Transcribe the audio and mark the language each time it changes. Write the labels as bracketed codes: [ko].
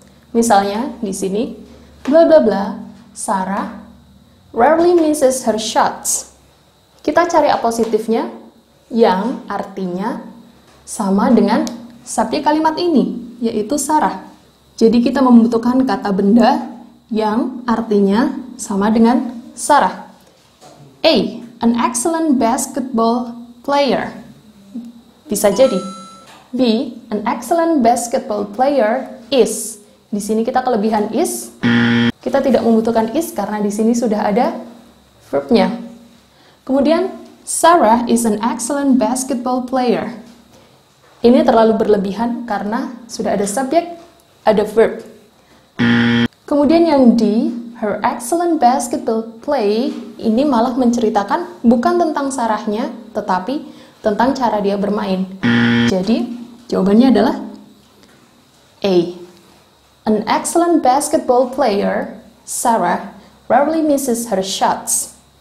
[id] Misalnya di sini [en] bla bla bla, Sarah rarely misses her shots. [id] Kita cari appositifnya yang artinya sama dengan subjek kalimat ini, yaitu Sarah. Jadi kita membutuhkan kata benda yang artinya sama dengan Sarah. [en] A, an excellent basketball player. [id] Bisa jadi. [en] B, an excellent basketball player is. [id] Di sini kita kelebihan is. Kita tidak membutuhkan is karena di sini sudah ada verbnya. Kemudian, [en] Sarah is an excellent basketball player. [id] Ini terlalu berlebihan karena sudah ada subjek, ada verb. Kemudian yang D, [en] her excellent basketball play, [id] ini malah menceritakan bukan tentang Sarahnya, tetapi tentang cara dia bermain. Jadi, jawabannya adalah A. [en] An excellent basketball player, Sarah, rarely misses her shots.